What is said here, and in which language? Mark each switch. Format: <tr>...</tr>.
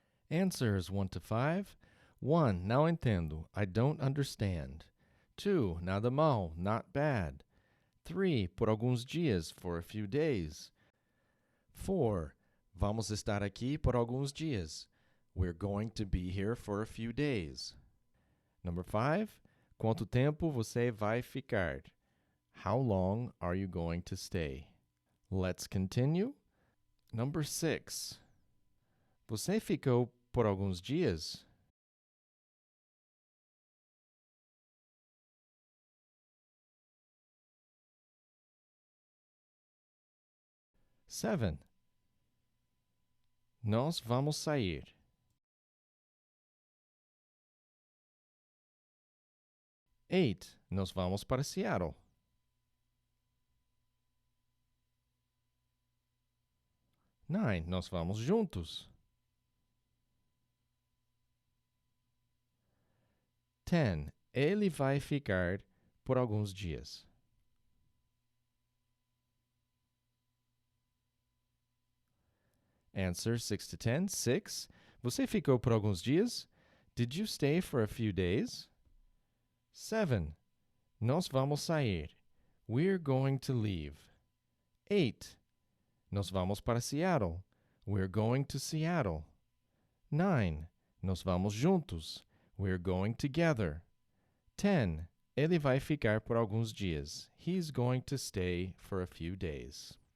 <en>Answers 1 to 5. 1.</en> <pt>Não entendo.</pt> <en>I don't understand. 2.</en> <pt>Nada mal.</pt> <en>Not bad. 3.</en> <pt>Por alguns dias.</pt> <en>For a few days.</en> <pt>4. Vamos estar aqui por alguns dias.</pt> <en>We're going to be here for a few days. Number 5.</en> <pt>Quanto tempo você vai ficar?</pt> <en>How long are you going to stay? Let's continue. Number 6.</en> <pt>Você ficou por alguns dias? 7. Nós vamos sair. 8. Nós vamos para Seattle. 9. Nós vamos juntos. 10. Ele vai ficar por alguns dias.</pt> <en>Answer 6 to 10.</en> <pt>6. Você ficou por alguns dias?</pt> <en>Did you stay for a few days? 7.</en> <pt>Nós vamos sair.</pt> <en>We're going to leave. 8.</en> <pt>Nós vamos para Seattle.</pt> <en>We're going to Seattle.</en> <pt>9. Nós vamos juntos.</pt> <en>We're going together.</en> <pt>10. Ele vai ficar por alguns dias.</pt> <en>He's going to stay for a few days.</en>